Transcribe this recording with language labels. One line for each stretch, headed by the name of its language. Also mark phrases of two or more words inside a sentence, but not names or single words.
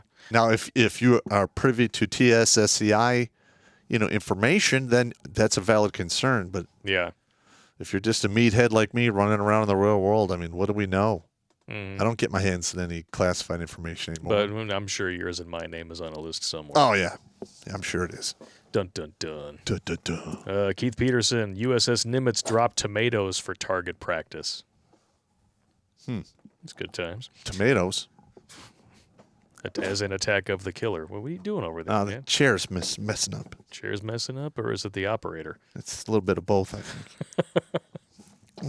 English: Now, if you are privy to TSSCI, information, then that's a valid concern. But Yeah. if you're just a meathead like me running around in the real world, I mean, what do we know? I don't get my hands on any classified information anymore. But I'm sure yours and my name is on a list somewhere. Oh, yeah. I'm sure it is. Dun, dun, dun. Duh, duh, duh. Keith Peterson, USS Nimitz dropped tomatoes for target practice. It's good times. Tomatoes. As an attack of the killer. What are you doing over there, The man? chair's messing up. Chair's messing up, or is it the operator? It's a little bit of both, I think.